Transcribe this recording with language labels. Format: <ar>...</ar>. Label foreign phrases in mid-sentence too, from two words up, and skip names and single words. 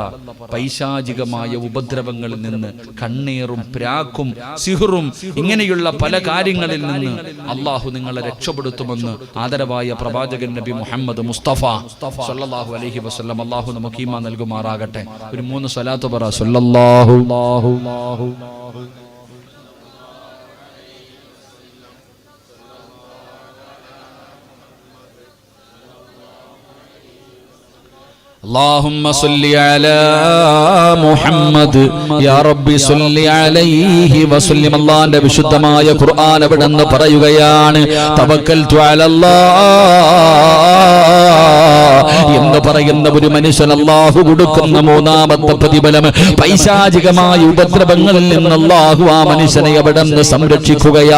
<ml>പൈശാചികമായ ഉപദ്രവങ്ങളിൽ നിന്ന്, കണ്ണീറും പ്രാക്കും സിഹറും ഇങ്ങനെയുള്ള പല കാര്യങ്ങളിൽ നിന്ന് അള്ളാഹു നിങ്ങളെ രക്ഷപ്പെടുത്തുമെന്ന് ആദരവായ പ്രവാചകൻ നബി മുഹമ്മദ് മുസ്തഫ</ml> <ar>صلى الله عليه وسلم</ar> <ml>അള്ളാഹു നമുക്ക് ഈമാൻ നൽകുമാറാകട്ടെ. ഒരു 3 സ്വലാത്ത് പറ.</ml> <ar>സല്ലല്ലാഹു اللهم صل على محمد يا ربي صل عليه وسلم.</ar> <ml>അല്ലാഹുവിന്റെ വിശുദ്ധമായ ഖുർആൻ അവിടെന്ന് പറയുകയാണ്,</ml> <ar>توكلت على الله</ar> <ml>എന്ന് പറയുന്ന ഒരു മനുഷ്യൻ അല്ലാഹു കൊടുക്കുന്ന 3ാമത്തെ പ്രതിഫലം, പൈശാചികമായ ഉപദ്രവങ്ങളിൽ നിന്ന് അല്ലാഹു ആ മനുഷ്യനെ അവിടെന്ന് സംരക്ഷിക്കുകയാ.</ml>